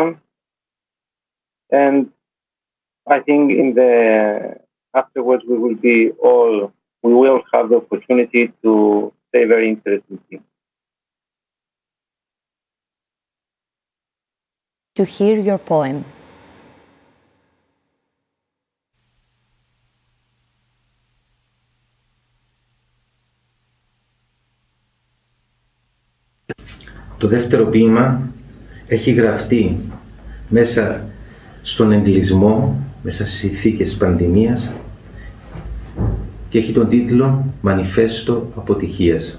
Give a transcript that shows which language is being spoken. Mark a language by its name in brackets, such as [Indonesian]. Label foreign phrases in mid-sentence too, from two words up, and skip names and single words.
[English] And I think afterwards we will have the opportunity to say very interesting things. To hear your poem. [Greek] Το δεύτερο ποίημα έχει γραφτεί μέσα στον εγκλισμό, μέσα στις συνθήκες πανδημίας και έχει τον τίτλο «Μανιφέστο αποτυχίας».